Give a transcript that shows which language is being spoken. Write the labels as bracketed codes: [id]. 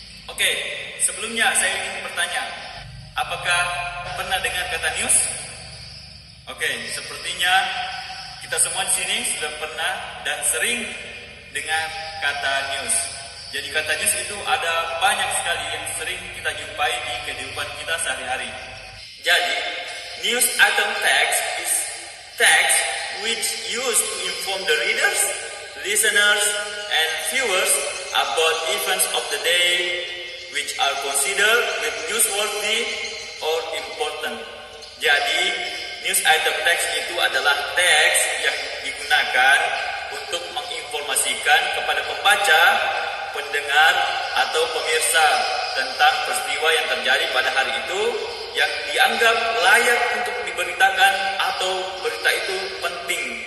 [id] Oke, sebelumnya saya ingin bertanya, apakah pernah dengar kata news? Oke, sepertinya kita semua di sini sudah pernah dan sering dengar kata news. Jadi kata news itu ada banyak sekali yang sering kita jumpai di kehidupan kita sehari-hari. Jadi, [en] news item text is text which used to inform the readers, listeners, and viewers about events of the day which are considered with newsworthy or important. [id] Jadi, news item text itu adalah teks yang digunakan untuk menginformasikan kepada pembaca, pendengar, atau pemirsa tentang peristiwa yang terjadi pada hari itu yang dianggap layak untuk diberitakan atau berita itu penting.